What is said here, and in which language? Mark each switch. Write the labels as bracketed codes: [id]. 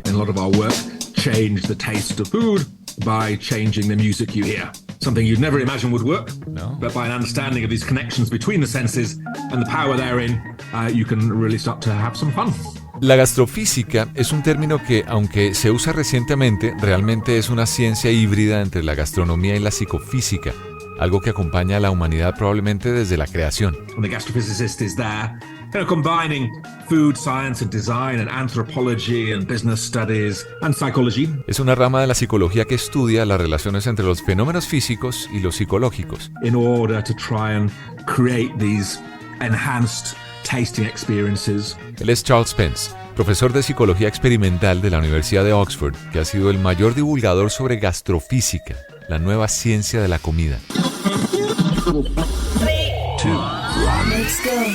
[en] A lot of our work changed the taste of food by changing the music you hear. Something you'd never imagine would work, No. but by an understanding of these connections between the senses and the power therein, you can really start to have some fun. [es] La gastrofísica es un término que, aunque se usa recientemente, realmente es una ciencia híbrida entre la gastronomía y la psicofísica, algo que acompaña a la humanidad probablemente desde la creación. [en] And the gastrophysicist is there, combining food science and design and anthropology and business studies and psychology. [es] Es una rama de la psicología que estudia las relaciones entre los fenómenos físicos y los psicológicos. [en] In order to try and create these enhanced tasting experiences. [es] Él es Charles Spence, profesor de Psicología Experimental de la Universidad de Oxford, que ha sido el mayor divulgador sobre gastrofísica, la nueva ciencia de la comida. [en] 3, 2, 1, let's go.